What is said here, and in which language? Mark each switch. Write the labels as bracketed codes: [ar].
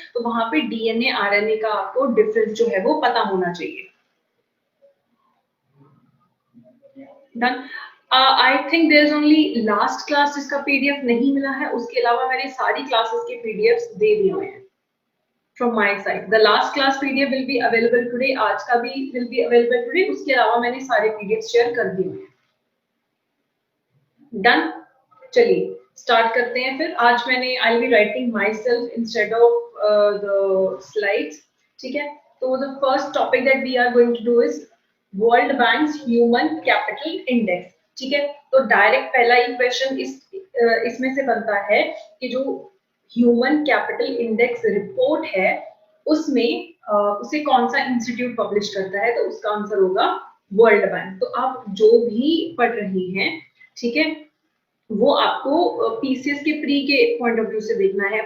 [hi] तो वहां पे डीएनए आरएनए का आपको डिफरेंस जो है वो पता होना चाहिए. [en] Done. I think there is only last class [hi] जिसका पीडीएफ नहीं मिला है. उसके अलावा मैंने सारी क्लासेस के पीडीएफ्स दे दिए हुए हैं [en] from my side. The last class PDF will be available today. [hi] आज का भी [en] will be available today. [hi] उसके अलावा मैंने सारे PDF शेयर कर दिए हैं. [en] Done. [hi] चलिए स्टार्ट करते हैं फिर. आज मैंने [en] I'll be writing myself instead of the slides. [hi] ठीक है. तो [en] the first topic that we are going to do is World Bank's Human Capital Index. [hi] ठीक है. तो डायरेक्ट पहला ही क्वेश्चन इसमें से बनता है कि जो ह्यूमन कैपिटल इंडेक्स रिपोर्ट है उसमें उसे कौन सा इंस्टीट्यूट पब्लिश करता है. तो उसका आंसर होगा वर्ल्ड बैंक. तो आप जो भी पढ़ रही हैं, ठीक है, वो आपको पीसीएस के प्री के पॉइंट ऑफ व्यू से देखना है.